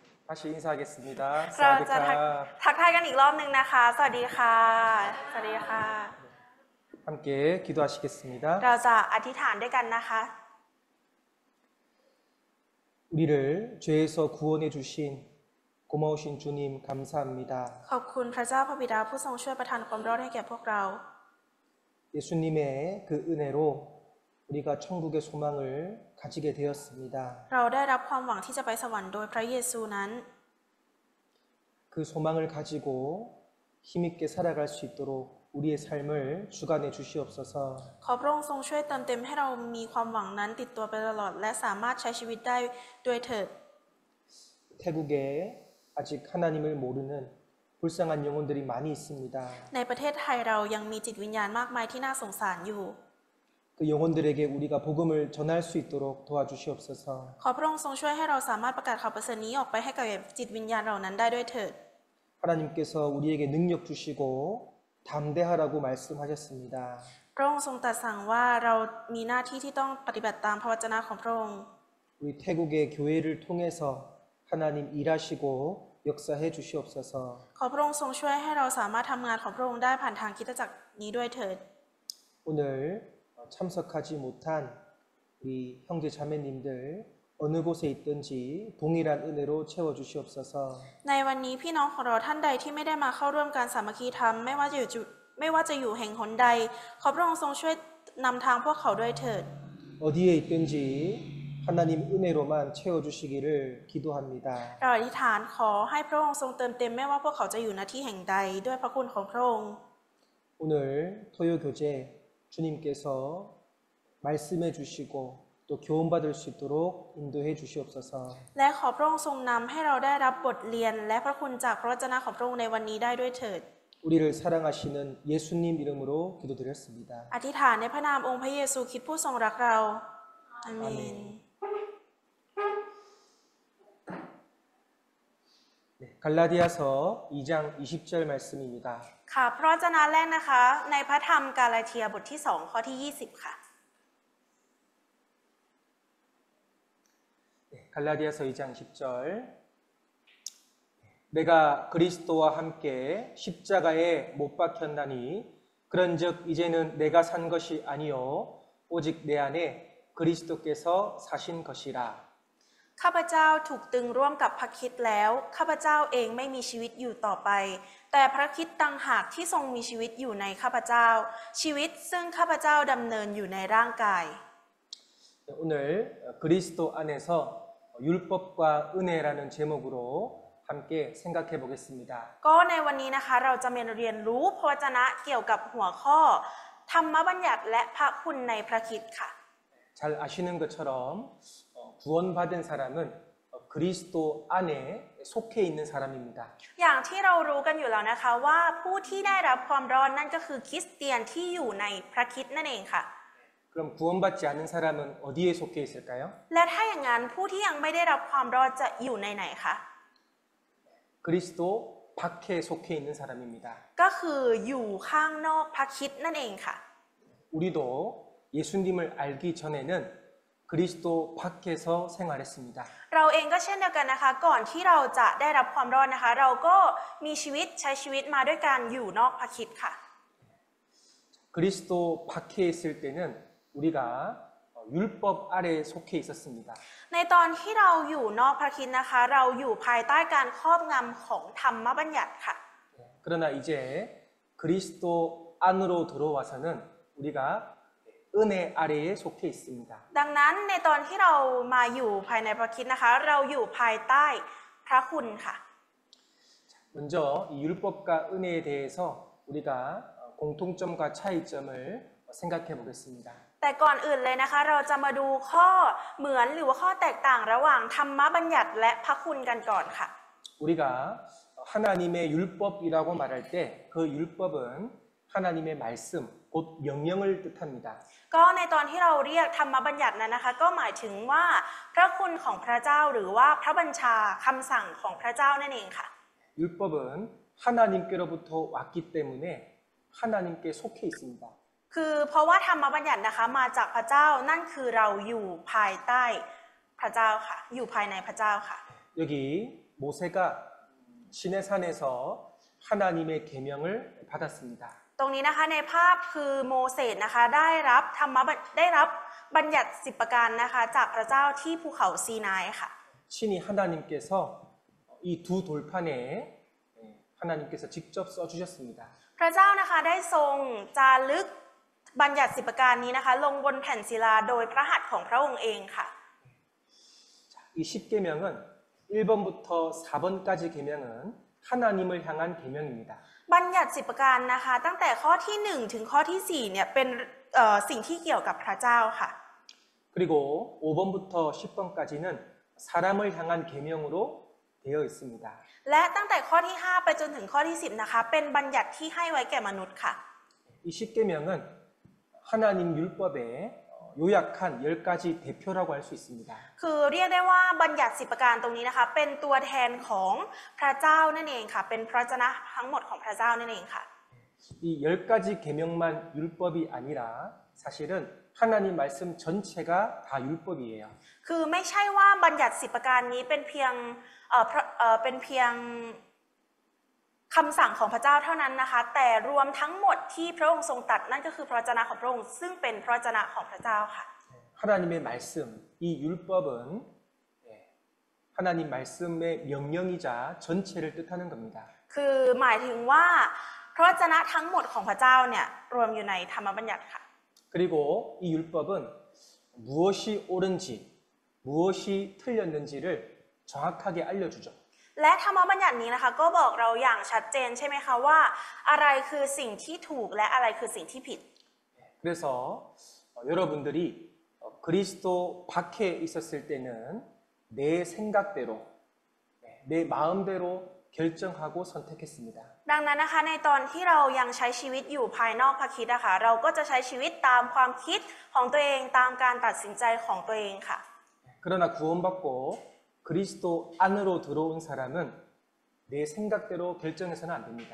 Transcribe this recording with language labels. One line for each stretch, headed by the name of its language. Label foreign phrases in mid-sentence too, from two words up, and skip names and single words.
Korean: 다시 인사하겠습니다.
Thai: เราจะ สวัสดีค่ะ. ทักทายกันอีกรอบนึงนะคะ สวัสดีค่ะ สวัสดีค่ะ
Korean: 함께 기도하시겠습니다.
Thai: เราจะอธิษฐานด้วยกันนะคะ
Korean: 우리를 죄에서 구원해 주신 고마우신 주님 감사합니다.
Thai: ขอบคุณพระเจ้าพระบิดาผู้ทรงช่วยประทานความรอดให้แก่พวกเรา
Korean: 예수님의 그 은혜로 우리가 천국의 소망을 가지게 되었습니다.
Thai: เราได้รับความหวังที่จะไปสวรรค์โดยพระเยซูนั้น
Korean: 그 소망을 가지고 힘있게 살아갈 수 있도록 우리의 삶을 주관해 주시옵소서.
Thai: ขอพระองค์ทรงช่วยเติมเต็มให้เรามีความหวังนั้นติดตัวไปตลอดและสามารถใช้ชีวิตได้ด้วยเถิด
Korean: 태국에 아직 하나님을 모르는 불쌍한 영혼들이 많이 있습니다.
Thai: ในประเทศไทยเรายังมีจิตวิญญาณมากมายที่น่าสงสารอยู่
Korean: 그 영혼들에게 우리가 복음을 전할 수 있도록 도와주시옵소서.
Thai: ขอพระองค์ทรงช่วยให้เราสามารถประกาศข่าวประเสริฐนี้ออกไปให้กับจิตวิญญาณเหล่านั้นได้ด้วยเถิด
Korean: 하나님께서 우리에게 능력 주시고 담대하라고 말씀하셨습니다.
Thai: พระองค์ทรงตรัสสั่งว่าเรามีหน้าที่ที่ต้องปฏิบัติตามพระวจนะของพระองค์
Korean: 우리 태국의 교회를 통해서 하나님 일하시고 역사해 주시옵소서.
Thai: ขอพระองค์ทรงช่วยให้เราสามารถทำงานของพระองค์ได้ผ่านทางคริสตจักรนี้ด้วยเถิด
Korean: 오늘 참석하지 못한 우리 형제 자매님들 어느 곳에 있든지 동일한 은혜로 채워 주시옵소서.
Thai: ในวันนี้พี่น้องของเราท่านใดที่ไม่ได้มาเข้าร่วมการสามัคคีธรรมไม่ว่าจะอยู่แห่งหนใดขอพระองค์ทรงช่วยนำทางพวกเขาด้วยเถิด
Korean: 어디에 있든지 하나님 은혜로만 채워 주시기를 기도합니다.
Thai: เราอธิษฐานขอให้พระองค์ทรงเติมเต็มไม่ว่าพวกเขาจะอยู่ณที่แห่งใดด้วยพระคุณของพระองค์
Korean: 오늘 토요 교제 주님께서 말씀해 주시고 또 교훈받을 수 있도록 인도해 주시옵소서.
Thai: และขอพระองค์ทรงนำให้เราได้รับบทเรียนและพระคุณจากพระวจนะของพระองค์ในวันนี้ได้ด้วยเถิด
Korean: 우리를 사랑하시는 예수님 이름으로 기도드렸습니다.
Thai: อธิษฐานในพระนามองค์พระเยซูคริสต์ผู้ทรงรักเราอาเมน
Korean: 갈라디아서 2장 20절 말씀입니다.
Thai: ค่ะพระวจนะแรกนะคะในพระธรรมกาลาเทียบทที่2ข้อที่20ค่ะ
Korean: 갈라디아서 2장 10절 내가 그리스도와 함께 십자가에 못 박혔나니 그런즉 이제는 내가 산 것이 아니요 오직 내 안에 그리스도께서 사신 것이라
Thai: ข้าพเจ้าถูกตึงร่วมกับพระคริสต์แล้วข้าพเจ้าเองไม่มีชีวิตอยู่ต่อไปแต่พระคริสต์ต่างหากที่ทรงมีชีวิตอยู่ในข้าพเจ้าชีวิตซึ่งข้าพเจ้าดำเนินอยู่ในร่างกาย
Korean: 오늘 그리스도 안에서 율법과 은혜라는 제목으로 함께 생각해 보겠습니다.
Thai: ก็ในวันนี้นะคะเราจะมาเรียนรู้พระวจนะเกี่ยวกับหัวข้อธรรมบัญญัติและพระคุณในพระคริสต์ค่ะ
Korean: 잘 아시는 것처럼 구원받은 사람은 그리스도 안에 속해 있는 사람입니다.
Thai: อย่างที่เรารู้กันอยู่แล้วนะคะว่าผู้ที่ได้รับความรอดนั่นก็คือคริสเตียนที่อยู่ในพระคริสต์นั่นเองค่ะ
Korean: 그럼 구원받지 않은 사람은 어디에 속해 있을까요?
Thai: และถ้าอย่างนั้นผู้ที่ยังไม่ได้รับความรอดจะอยู่ในไหนคะ
Korean: 그리스도 밖에 속해 있는 사람입니다.
Thai: ก็คืออยู่ข้างนอกพระคริสต์นั่นเองค่ะ
Korean: 우리도 예수님을 알기 전에는 그리스도 밖에서 생활했습니다.
Thai: เราเองก็เช่นเดียวกันนะคะก่อนที่เราจะได้รับความรอดนะคะเราก็มีชีวิตใช้ชีวิตมาด้วยการอยู่นอกพระคริสต์ค่ะ
Korean: 그리스도 밖에 있을 때는 우리가 율법 아래에 속해 있었습니다.
Thai: ในตอนที่เราอยู่นอกพระคริสต์นะคะเราอยู่ภายใต้การครอบงำของธรรมบัญญัติค่ะ
Korean: 그러나 이제 그리스도 안으로 들어와서는 우리가 은혜 아래에 속해 있습니다.
Thai: ดังนั้นในตอนที่เรามาอยู่ภายในพระคริสต์นะคะเราอยู่ภายใต้พระคุณค่ะ
Korean: 먼저 이 율법과 은혜에 대해서 우리가 공통점과 차이점을 생각해 보겠습니다.
Thai: แต่ก่อนอื่นเลยนะคะเราจะมาดูข้อเหมือนหรือว่าข้อแตกต่างระหว่างธรรมบัญญัติและพระคุณกันก่อนค่ะ
Korean: 우리가 하나님의 율법이라고 말할 때 그 율법은 하나님의 말씀, 곧 명령을 뜻합니다.
Thai: ก็ในตอนที่เราเรียกธรรมบัญญัตินั้นนะคะก็หมายถึงว่าพระคุณของพระเจ้าหรือว่าพระบัญชาคำสั่งของพระเจ้านั่นเองค่ะ
Korean: 율법은 하나님께로부터 왔기 때문에 하나님께 속해 있습니다.
Thai: คือเพราะว่าธรรมบัญญัตินะคะมาจากพระเจ้านั่นคือเราอยู่ภายใต้พระเจ้าค่ะอยู่ภายในพระเจ้าค่ะ
Korean: 여기 모세가 시내산에서 하나님의 계명을 받았습니다.
Thai: ตรงนี้นะคะในภาพคือโมเสสนะคะได้รับบัญญัติ10ประการนะคะจากพระเจ้าที่ภูเขาซีนายค่ะ
Korean: 친히 하나님께서 이 두 돌판에 하나님께서 직접 써주셨습니다.
Thai: พระเจ้านะคะได้ทรงจารึกบัญญัติ10ประการนี้นะคะลงบนแผ่นศิลาโดยพระหัตถ์ของพระองค์เองค่ะ
Korean: 이 10계명은 1번부터 4번까지 계명은 하나님을 향한 계명입니다.
Thai: บัญญัติ10ประการนะคะตั้งแต่ข้อที่1ถึงข้อที่4เนี่ยเป็นสิ่งที่เกี่ยวกับพระเจ้าค่ะ
Korean: 그리고 5번부터 10번까지는 사람을 향한 계명으로 되어 있습니다.
Thai: และตั้งแต่ข้อที่5ไปจนถึงข้อที่10นะคะเป็นบัญญัติที่ให้ไว้แก่มนุษย์ค่ะ
Korean: 이 10계명은 하나님 율법의 요약한 10가지 대표라고 할 수 있습니다.
Thai: คือเรียกได้ว่าบัญญัติ10ประการตรงนี้นะคะเป็นตัวแทนของพระเจ้านั่นเองค่ะเป็นพระวจนะทั้งหมดของพระเจ้านั่นเองค่ะ
Korean: 이 10가지 계명만 율법이 아니라 사실은 하나님 말씀 전체가 다 율법이에요.
Thai: คือไม่ใช่ว่าบัญญัติ10ประการนี้เป็นเพียงคำสั่งของพระเจ้าเท่านั้นนะคะแต่รวมทั้งหมดที่พระองค์ทรงตรัสนั่นก็คือพระวจนะของพระองค์ซึ่งเป็นพระวจนะของพระเจ้าค่ะ
Korean: 하나님의 말씀, 이 율법은 하나님 말씀의 명령이자 전체를 뜻하는 겁니다.
Thai: คือหมายถึงว่าพระวจนะทั้งหมดของพระเจ้าเนี่ยรวมอยู่ในธรรมบัญญัติค่ะ
Korean: 그리고 이 율법은 무엇이 옳은지, 무엇이 틀렸는지를 정확하게 알려주죠.
Thai: และธรรมบัญญัตินี้นะคะก็บอกเราอย่างชัดเจนใช่ไหมคะว่าอะไรคือสิ่งที่ถูกและอะไรคือสิ่งที่ผิด
Korean: 그래서 여러분들이 그리스도 밖에 있었을 때는 내 생각대로, 내 마음대로 결정하고 선택했습니다.
Thai: ดังนั้นนะคะในตอนที่เรายังใช้ชีวิตอยู่ภายนอกพระคริสต์นะคะเราก็จะใช้ชีวิตตามความคิดของตัวเองตามการตัดสินใจของตัวเองค่ะ
Korean: 그러나 구원받고 그리스도 안으로 들어온 사람은 내 생각대로 결정해서는 안 됩니다.